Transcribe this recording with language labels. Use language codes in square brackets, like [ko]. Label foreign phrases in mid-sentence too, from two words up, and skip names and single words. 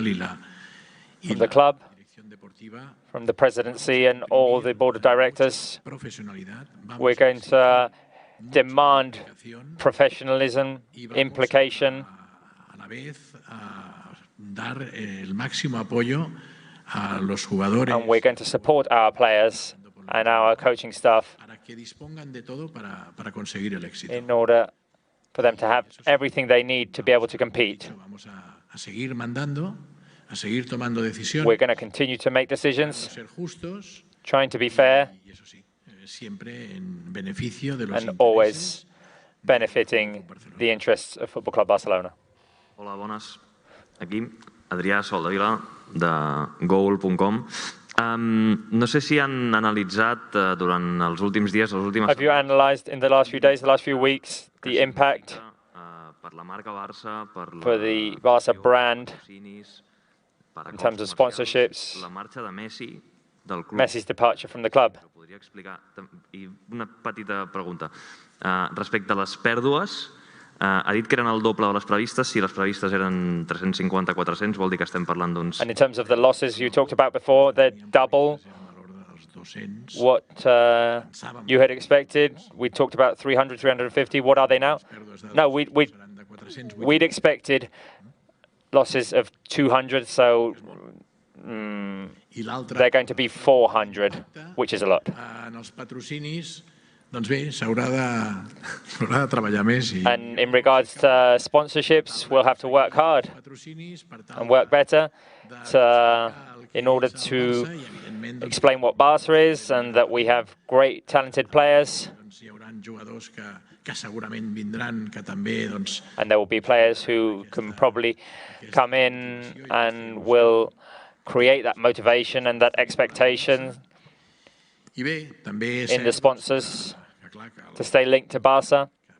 [en] From the club, from the presidency and all the board of directors, we're going to demand professionalism, implication, and we're going to support our players and our coaching staff in order for them to have everything they need to be able to compete. We're going to continue to make decisions, trying to be fair, and always benefiting the interests of Football Club Barcelona. [ca] Hola, bones. Aquí, Adrià Soldavila, de goal.com. No sé si han analitzat durant els últims dies, les últimes... [en] Have you analysed in the last few days, the last few weeks, the impact [ca] per la marca Barça, [en] for the Barça brand, in terms of sponsorships, [ca] la marxa de Messi del club. [en] Messi's departure from the club? [ca] Podria explicar? I una petita pregunta. Respecte a les pèrdues, ha dit que eren el doble de les previstes. Si les previstes eren 350-400, vol dir que estem parlant d'uns... [en] And in terms of the losses you talked about before, they're double what you had expected. We talked about 300, 350. What are they now? No, we'd expected losses of 200, so they're going to be 400, which is a lot. [ca] Doncs bé, s'haurà de treballar més. [en] And in regards to sponsorships, we'll have to work hard and work better in order to explain what Barça is and that we have great, talented players. And there will be players who can probably come in and will create that motivation and that expectation in the sponsors to stay linked to Barça.